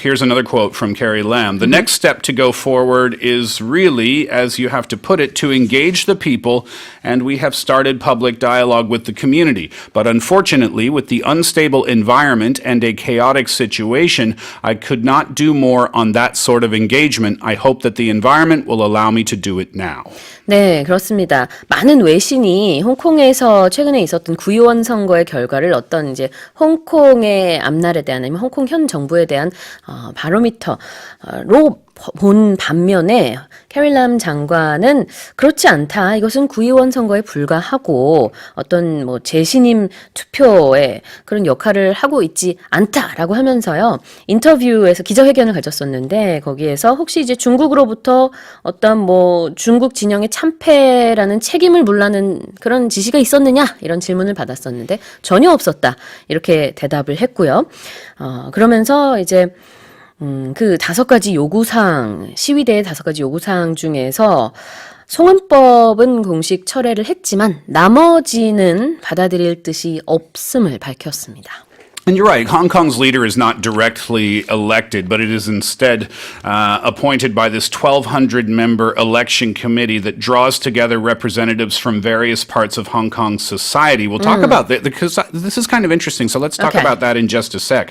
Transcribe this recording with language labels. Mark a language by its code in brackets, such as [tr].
[en] Here's another quote from Carrie Lam. The next step to go forward is really, as you have to put it, to engage the people, and we have started public dialogue with the community. But unfortunately, with the unstable environment and a chaotic situation, I could not do more on that sort of engagement. I hope that the environment will allow me to do it now. [ko] 네, 그렇습니다. 많은 외신이 홍콩에서 최근에 있었던 구의원 선거의 결과를 어떤 이제 홍콩의 앞날에 대한 아니면 홍콩 현 정부에 대한 바로미터로 본 반면에 캐리 람 장관은 그렇지 않다. 이것은 구의원 선거에 불과하고 어떤 뭐 재신임 투표에 그런 역할을 하고 있지 않다라고 하면서요. 인터뷰에서 기자회견을 가졌었는데 거기에서 혹시 이제 중국으로부터 어떤 뭐 중국 진영의 참패라는 책임을 물라는 그런 지시가 있었느냐 이런 질문을 받았었는데 전혀 없었다. 이렇게 대답을 했고요. 그러면서 이제 그 5가지 요구사항, 시위대의 5가지 요구사항 중에서 송환법은 공식 철회를 했지만 나머지는 받아들일 뜻이 없음을 밝혔습니다. [en] And you're right, Hong Kong's leader is not directly elected, but it is instead appointed by this 1,200-member election committee that draws together representatives from various parts of Hong Kong's society. We'll talk about that because this is kind of interesting, so let's talk about that in just a sec.